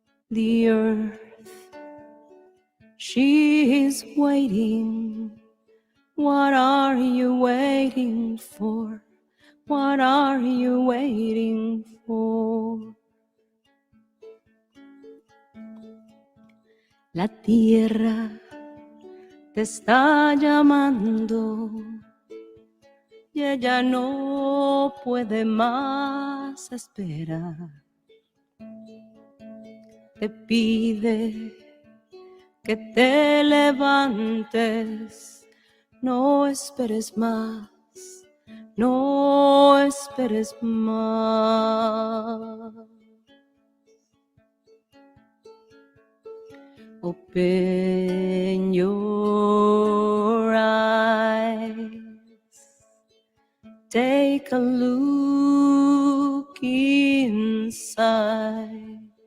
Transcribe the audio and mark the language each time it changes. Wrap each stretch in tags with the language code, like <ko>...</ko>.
<en>The earth, she is waiting. What are you waiting for? What are you waiting for?</en> <es>La tierra te está llamando y ella no puede más esperar. Te pide que te levantes, no esperes más, no esperes más.</es> <en>Open your eyes, take a look inside.</en>